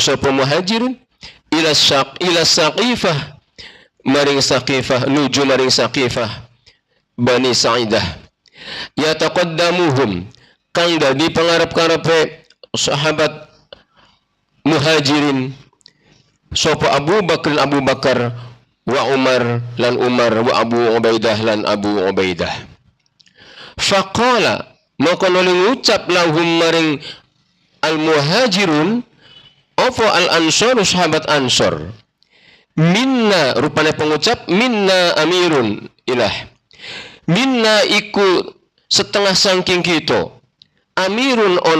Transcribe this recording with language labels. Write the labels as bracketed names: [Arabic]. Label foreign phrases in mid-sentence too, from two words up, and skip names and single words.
[Javanese] sapa muhajirin ila Saqifah maring Saqifah nuju maring Saqifah Bani Sa'idah yataqaddamuhum kang dadi pangarep-karepe sahabat muhajirin sapa Abu Bakar wa Umar lan Umar wa Abu Ubaidah lan Abu Ubaidah. Faqala maka nuli ngucap lahum maring al-muhajirun apa al-ansor sahabat Ansor minna rupane pengucap [Arabic] minna amirun ilah minna [Javanese] iku setengah saking kita amirun ono